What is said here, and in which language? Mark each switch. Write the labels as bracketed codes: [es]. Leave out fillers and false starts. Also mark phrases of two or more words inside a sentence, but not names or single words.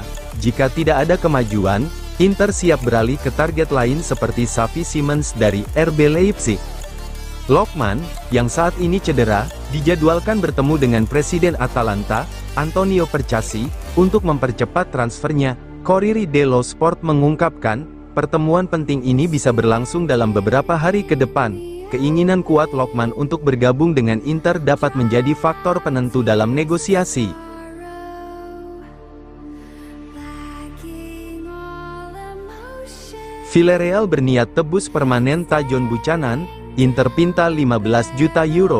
[id] Jika tidak ada kemajuan, Inter siap beralih ke target lain seperti Xavi Simons dari RB Leipzig. Lookman, yang saat ini cedera, dijadwalkan bertemu dengan Presiden Atalanta, Antonio Percassi, untuk mempercepat transfernya. Corriere dello Sport mengungkapkan, pertemuan penting ini bisa berlangsung dalam beberapa hari ke depan. Keinginan kuat Lookman untuk bergabung dengan Inter dapat menjadi faktor penentu dalam negosiasi. Villarreal berniat tebus permanen Tajon Buchanan, Inter pinta 15 juta euro.